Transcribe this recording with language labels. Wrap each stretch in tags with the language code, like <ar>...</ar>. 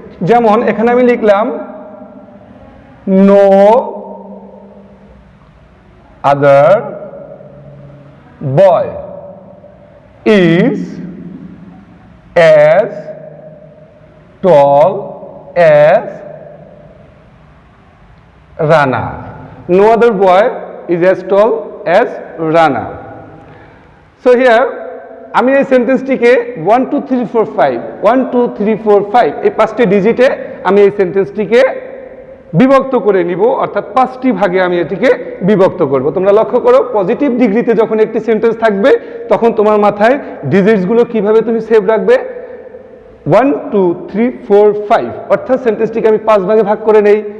<bn>যেমন এখানে আমি লিখলাম</bn> <en>No other boy is as tall as Rana. No other boy is as tall as Rana. So here</en> <bn>আমি এই সেন্টেন্সটিকে 1 2 3 4 5 1 2 3 4 5 এই 5টি ডিজিটে আমি এই সেন্টেন্সটিকে বিভক্ত করে নিব, অর্থাৎ 5টি ভাগে আমি এটিকে বিভক্ত করব। তোমরা লক্ষ্য করো, পজিটিভ ডিগ্রিতে যখন একটি সেন্টেন্স থাকবে তখন তোমার মাথায় ডিজিটসগুলো কিভাবে তুমি সেভ রাখবে, 1 2 3 4 5, অর্থাৎ সেন্টেন্সটিকে আমি 5 ভাগে ভাগ করে নেই।</bn>